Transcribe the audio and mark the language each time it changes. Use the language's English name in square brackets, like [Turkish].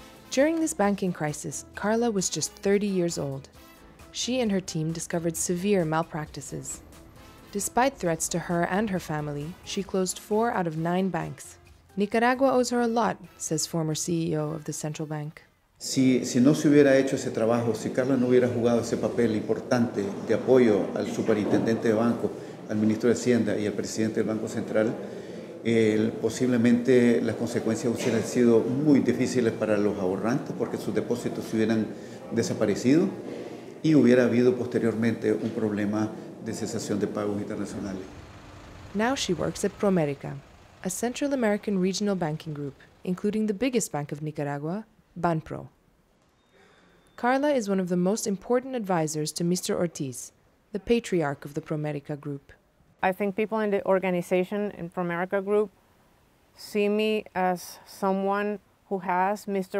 [English] During this banking crisis, Karla was just 30 years old. She and her team discovered severe malpractices. Despite threats to her and her family, she closed 4 out of 9 banks. Nicaragua owes her a lot, says former CEO of the central bank. [Spanish] Si no se hubiera hecho ese trabajo, si Karla no hubiera jugado ese papel importante de apoyo al superintendente de banco, al ministro de Hacienda y al presidente del Banco Central, posiblemente las consecuencias hubieran sido muy difíciles para los ahorrantes, porque sus depósitos se hubieran desaparecido y hubiera habido posteriormente un problema de cesación de pagos internacionales. [English] Now she works at Promerica, a Central American regional banking group, including the biggest bank of Nicaragua, Banpro. Karla is one of the most important advisors to Mr. Ortiz, the patriarch of the Promerica group. I think people in the organization, in Promerica Group, see me as someone who has Mr.